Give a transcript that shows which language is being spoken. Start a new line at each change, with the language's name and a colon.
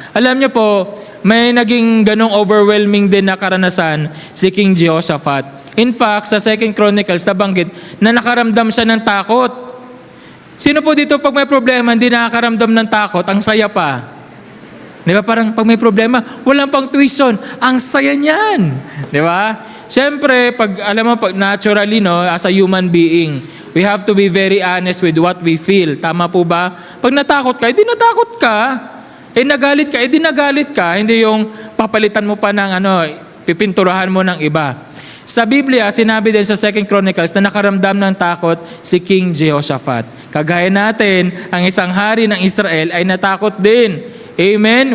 Filipino: Alam niyo po, may naging ganong overwhelming din na karanasan si King Jehoshaphat. In fact, sa 2 Chronicles, nabanggit na nakaramdam siya ng takot. Sino po dito pag may problema, hindi nakakaramdam ng takot, ang saya pa? Di ba? Parang pag may problema, walang pang tuition, ang saya niyan. Di ba? Siyempre, alam mo,
English: naturally, no, as a human being, we have to be very honest with what we feel.
Filipino: Tama po ba? Pag natakot ka, edi natakot ka. Nagalit ka, edi nagalit ka. Hindi yung papalitan mo pa ng pipinturahan mo ng iba. Sa Biblia, sinabi din sa 2 Chronicles na nakaramdam ng takot si King Jehoshaphat. Kagaya natin, ang isang hari ng Israel ay natakot din. Amen?